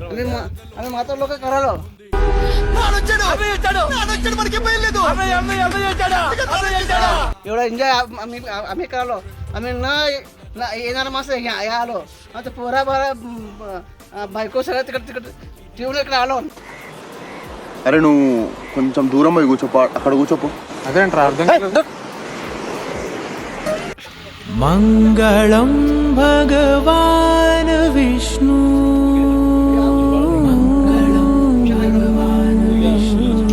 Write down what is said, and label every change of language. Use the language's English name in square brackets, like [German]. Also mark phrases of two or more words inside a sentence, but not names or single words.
[Marathi] आम्ही म्हातार लोक करालो एवढा एन्जॉय आम्ही करालो आम्ही न येणार माणसं या आलो आता पोरा बायको सगळ्या तिकडे ठेवून इकडे आलो [Telugu] అరే నువ్వు కొంచెం దూరం పోయి కూర్చోపో అక్కడ కూర్చోపో [Sanskrit] మంగళం భగవాన్ విష్ణు మంగళం భగవాన్ విష్ణు